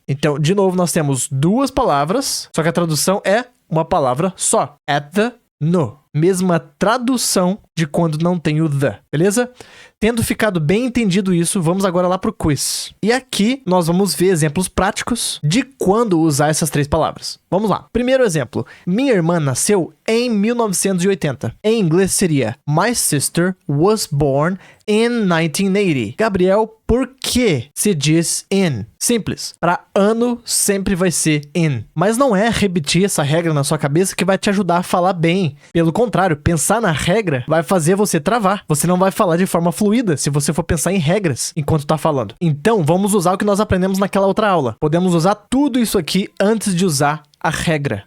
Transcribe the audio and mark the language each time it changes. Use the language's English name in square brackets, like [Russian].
[Portuguese] Então, de novo, nós temos 2 palavras, só que a tradução é uma palavra só. [English] At the, [Portuguese] no. Mesma tradução de quando não tem o the, beleza? Tendo ficado bem entendido isso, vamos agora lá pro quiz. E aqui nós vamos ver exemplos práticos de quando usar essas 3 palavras. Vamos lá. Primeiro exemplo. Minha irmã nasceu em 1980. Em inglês seria [English] My sister was born in 1980. [Portuguese] Gabriel, por que se diz in? Simples. Para ano sempre vai ser in. Mas não é repetir essa regra na sua cabeça que vai te ajudar a falar bem. Pelo contrário, pensar na regra vai fazer você travar. Você não vai falar de forma fluida se você for pensar em regras enquanto tá falando. Então, vamos usar o que nós aprendemos naquela outra aula. Podemos usar tudo isso aqui antes de usar a regra.